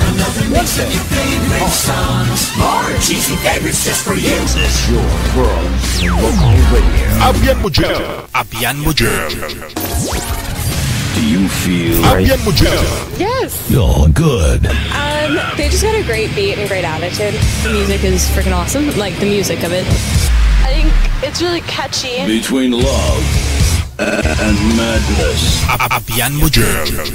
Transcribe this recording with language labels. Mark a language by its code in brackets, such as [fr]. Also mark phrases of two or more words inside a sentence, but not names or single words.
[en] Nothing makes your favorite songs more cheesy favorites just for you. This is your world local radio. [hil] Abyan mo dyan. Abyan mo dyan. [en] Do you feel [hil] Abyan mo dyan. [en] Yes. You're good. They just got a great beat and great attitude. The music is freaking awesome. Like the music of it. I think it's really catchy. Between love and madness. [hil] Abyan mo dyan.